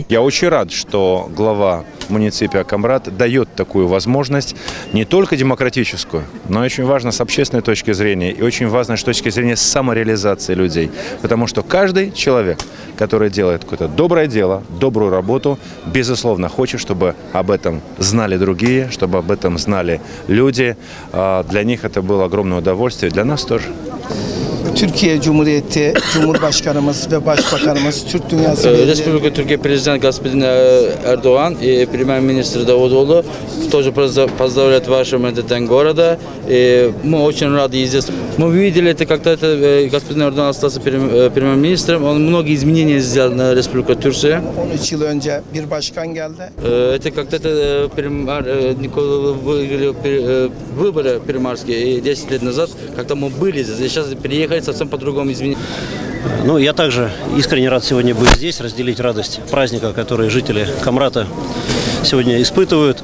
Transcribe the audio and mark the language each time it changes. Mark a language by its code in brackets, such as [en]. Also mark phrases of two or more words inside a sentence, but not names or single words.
[ru] Я очень рад, что глава муниципия Камрат дает такую возможность, не только демократическую, но очень важно с общественной точки зрения и очень важно с точки зрения самореализации людей. Потому что каждый человек, который делает какое-то доброе дело, добрую работу, безусловно, хочет, чтобы об этом знали другие, чтобы об этом знали люди. Для них это было огромное удовольствие, для нас тоже. [tr] Türkiye Cumhuriyeti Cumhurbaşkanımız ve Başbakanımız Türk Dünyası [ru] Республика Türkiye президент господин Эрдоган и премьер-министр Давутоглу тоже поздравляют вашим день города. Мы очень рады здесь. Мы видели это, когда господин Эрдоган остался премьер-министром, он многие изменения сделал на Республику Турция. [tr] 13 yıl önce bir başkan geldi. [ru] Это когда-то Никола выиграли выборы премьерские 10 лет назад, когда мы были здесь, сейчас переехали совсем по-другому изменить. Я также искренне рад сегодня быть здесь, разделить радость праздника, который жители Камрата сегодня испытывают.